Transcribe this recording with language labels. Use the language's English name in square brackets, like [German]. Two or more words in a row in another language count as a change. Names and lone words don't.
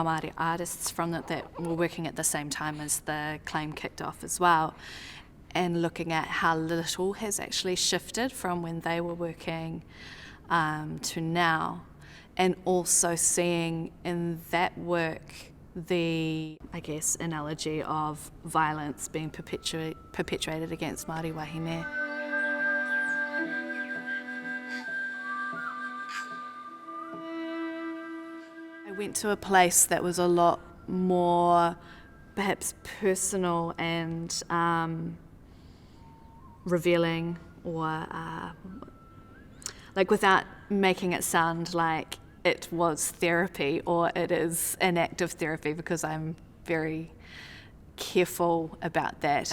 [English] Māori artists that were working at the same time as the claim kicked off as well, and looking at how little has actually shifted from when they were working to now, and also seeing in that work the, analogy of violence being perpetuated against Māori wahine. I went to a place that was a lot more perhaps personal and revealing, or without making it sound like it was therapy or it is an act of therapy, because I'm very careful about that.